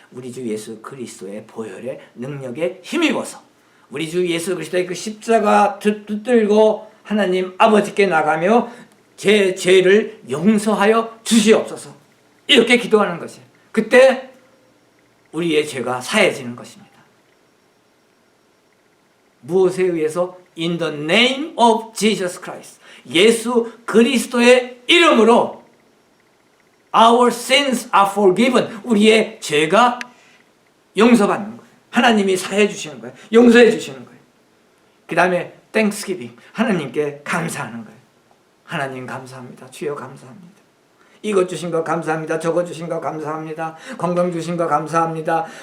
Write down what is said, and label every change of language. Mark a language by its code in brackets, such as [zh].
[ko] 우리 주 예수 그리스도의 보혈의 능력에 힘입어서 우리 주 예수 그리스도의 그 십자가 붙들고 하나님 아버지께 나가며 제 죄를 용서하여 주시옵소서. 이렇게 기도하는 것이에요. 그때 우리의 죄가 사해지는 것입니다. 무엇에 의해서? [en] In the name of Jesus Christ. [ko] 예수 그리스도의 이름으로 [en] Our sins are forgiven. [ko] 우리의 죄가 용서받는 거예요. 하나님이 사해 주시는 거예요. 용서해 주시는 거예요. 그 다음에 Thanksgiving. 하나님께 감사하는 거예요. 하나님 감사합니다. 주여 감사합니다. 이것 주신 거 감사합니다. 저것 주신 거 감사합니다. 건강 주신 거 감사합니다.